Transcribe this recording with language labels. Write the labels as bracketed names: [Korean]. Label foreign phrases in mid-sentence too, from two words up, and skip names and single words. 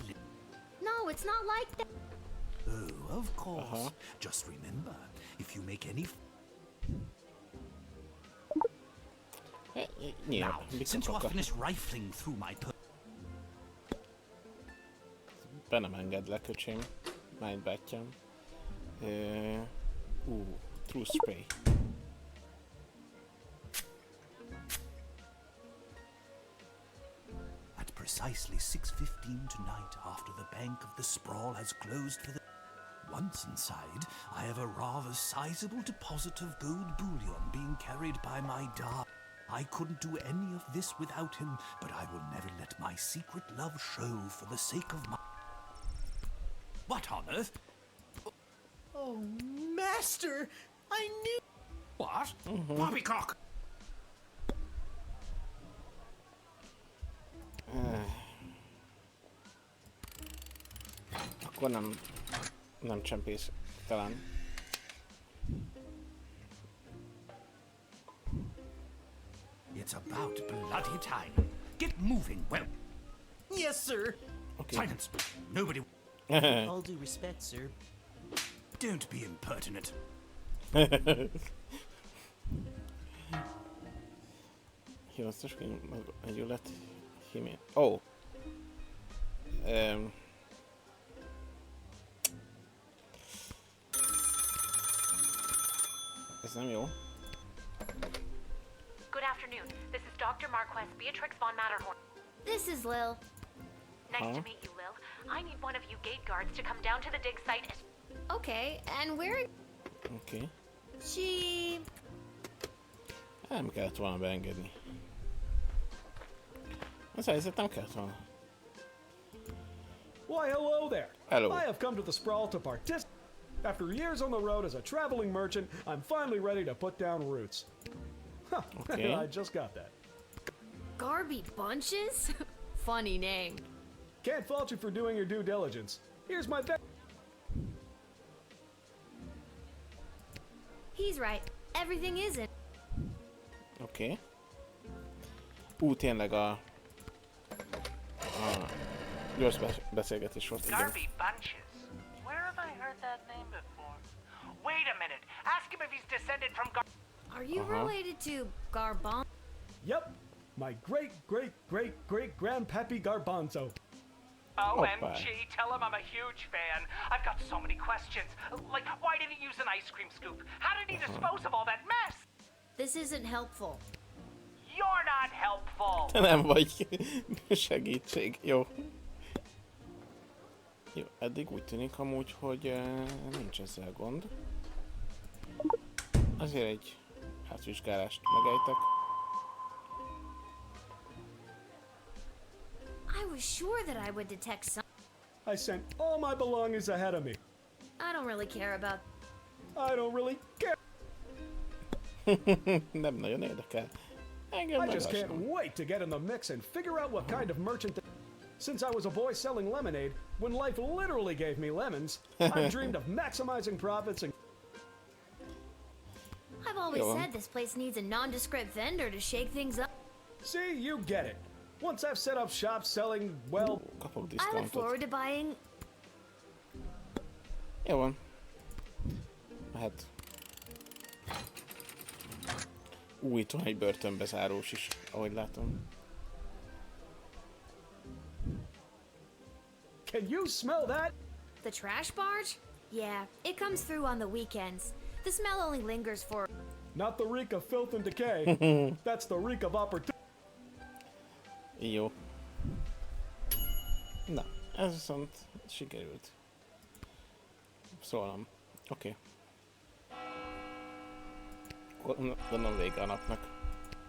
[English] No, it's not like that. Oh, of course. Just remember, if you make any. Yeah, Now, since you are finished rifling through my [Hungarian] Be nem engedlek, öcsém. Mind bátyám. [English] True spray. At precisely 6:15 tonight, after the Bank of the Sprawl has closed for the... Once inside, I have a rather sizable deposit of gold bullion being carried by my dad. I couldn't do any of this without him, but I will never let my secret love show for the sake of my... What on earth? Oh, Master! I knew. What? Poppycock! [Hungarian] Akkor nem csempész, talán. [English] It's about bloody time. Get moving, well. Yes, sir. Okay. Silence. Nobody... All due respect, sir. Don't be impertinent. Hivasztosként egyület hímén. [Hungarian] Oh. Ez nem jó. [English] Good afternoon. This is Dr. Marquez, Beatrix von Matterhorn. This is Lil. Nice to meet you, Lil. I need one of you gate guards to come down to the dig site as... Okay, and where... [Hungarian] Oké. [English] She... [Hungarian] Nem kellett volna beengedni. Az helyzet nem kellett volna. [English] Why, hello there. Hello. I have come to the Sprawl to participate. After years on the road as a traveling merchant, I'm finally ready to put down roots. Huh, Okay. I just got that. Garby Bunches? Funny name. Can't fault you for doing your due diligence. Here's my bag. He's right. Everything isn't. [Hungarian] Oké. Tényleg a gyors beszélgetés volt. Igen. Garby Bunches. [English] Where have I heard that name before? Wait a minute. Ask him if he's descended from Are you related to Garbon? Yep, my great-great-great-great-grandpappy Garbanzo. OMG, tell him I'm a huge fan. I've got so many questions. Like, why did he use an ice cream scoop? How did he dispose of all that mess? This isn't helpful. You're not helpful. [Hungarian] Te nem vagy segítség. Jó. Jó, eddig úgy tűnik amúgy, hogy nincs ezzel gond. Azért egy átvizsgálást megejtek. [English] I was sure that I would detect some... I sent all my belongings ahead of me. I don't really care about... I don't really care. [Hungarian] Nem nagyon érdekel. Engem [English] I [Hungarian] meg [English] just [Hungarian] az [English] can't [Hungarian] sem. [English] wait to get in the mix and figure out what kind of merchant. Since I was a boy selling lemonade, when life literally gave me lemons, I've dreamed of maximizing profits and. I've always Go on. said this place needs a nondescript vendor to shake things up. See, you get it. Once I've set up shop selling, well, [Hungarian] Kapok [English] I look [Hungarian] diszkontot. [English] forward to buying... [Hungarian] Jó van. Mehet. Itt van egy börtönbezárós is, ahogy látom. [English] can you smell that? The trash barge? Yeah, it comes through on the weekends. The smell only lingers for... Not the reek of filth and decay. That's the reek of opportunity. [Hungarian] Jó. Na, ez viszont sikerült. Szólom. Oké. Gondolom vége a napnak.